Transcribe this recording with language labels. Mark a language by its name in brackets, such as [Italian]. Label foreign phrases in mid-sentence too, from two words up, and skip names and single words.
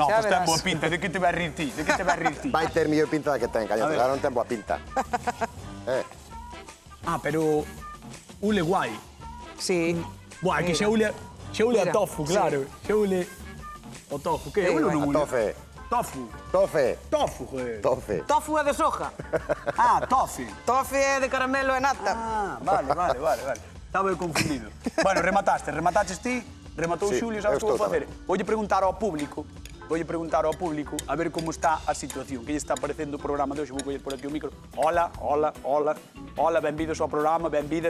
[Galician] Xa pois ten verás. boa pinta. De que te vai rir ti? Vai ter mellor pinta da que ten, A cañotas. ver. Ahora non ten boa pinta. Pero... Ule guai. Sí. Buah, que Mira. xa ule a Mira, tofu, sí. claro. Xa ule o tofu. Que? Sí, Ule ou vai. non A ule? tofe. Tofu. Tofe. Tofu, joder. Tofe. Tofu é de soja. Ah, tofe. Tofe é de caramelo e nata. Ah, vale. Estaba eu confundido. Bueno, remataches ti, rematou Sí, Xulio, sabes eu como estou facer? Voulle preguntar ao público a ver como está a situación, que lle está parecendo o programa de hoxe. Vou coller por aquí o micro. Hola, benvidos ao programa, benvidas.